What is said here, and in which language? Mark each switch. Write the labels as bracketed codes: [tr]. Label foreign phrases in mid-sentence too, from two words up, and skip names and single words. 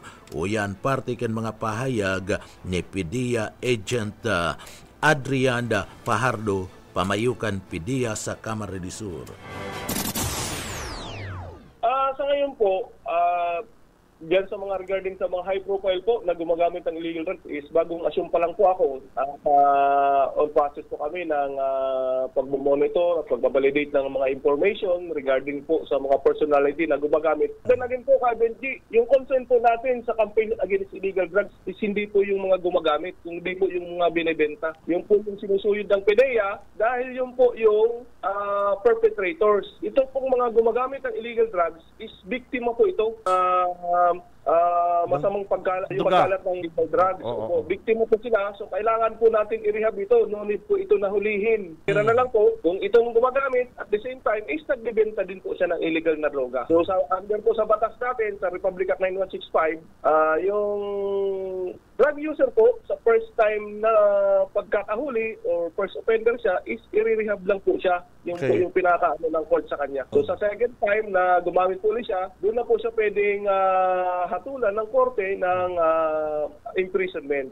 [bik] O yan parte kan mga pahayag ni PDEA Agent Adriana Fajardo, pamayukan PDEA sa Camarines Sur. [tl] Sa ngayon po, diyan sa mga regarding sa mga [en] high profile [tl] po na gumagamit ng [en] illegal drugs [tl] is bagong assume pa lang po ako. [en] On process [tl] po kami ng pag-monitor at pag-validate ng mga information regarding po sa mga personality na gumagamit. [en] Then again [tl] po, Benji, yung concern po natin sa [en] campaign against illegal drugs [tl] is hindi po yung mga gumagamit, hindi po yung mga binibenta. Yung po yung sinusuyod ng PDEA dahil yung po yung perpetrators. Ito pong mga gumagamit ng [en] illegal drugs [tl] is biktima po ito. Masamang pagkalat ng [en] illegal drugs. [tl] So, biktima po sila. So, kailangan po natin i-rehab ito. [en] No need [tl] po ito nahulihin. Kira na lang po, kung itong gumagamit, [en] at the same time, [tl] is nagbibenta din po siya ng illegal na droga. So, under po sa batas natin, sa Republic Act 9165, yung [en] drug user [tl] po, sa [en] first time [tl] na pagkakahuli or [en] first offender [tl] siya, is i-rehab lang po siya. Yung po yung pinakaano ng court sa kanya. So, sa [en] second time [tl] na gumamit po siya, doon na po siya pwedeng hatulan ng korte ng imprisonment.